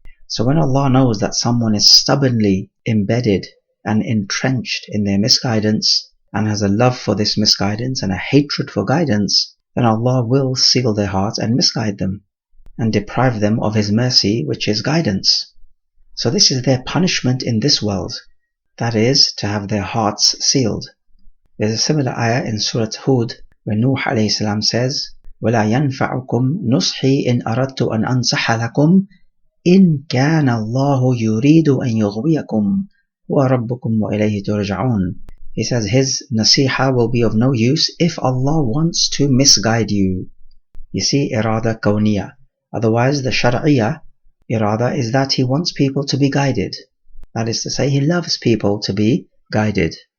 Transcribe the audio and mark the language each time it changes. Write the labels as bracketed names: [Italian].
[English] So when Allah knows that someone is stubbornly embedded and entrenched in their misguidance and has a love for this misguidance and a hatred for guidance, then Allah will seal their hearts and misguide them and deprive them of His mercy, which is guidance. So this is their punishment in this world, that is, to have their hearts sealed. There's a similar ayah in Surah Hud where Nuh alayhi salam says, [Arabic] وَلَا يَنْفَعُكُمْ نُصْحِي إِنْ أَرَدْتُ أَنْ أَنْصَحَ لَكُمْ إِنْ كَانَ اللَّهُ يُرِيدُ أَنْ يُغْوِيَكُمْ وَرَبُّكُمْ وَإِلَيْهِ تُرْجَعُونَ. [English] He says his nasiha will be of no use if Allah wants to misguide you. You see, irada kawniyah. Otherwise, the shar'iyah irada is that He wants people to be guided. That is to say, He loves people to be guided.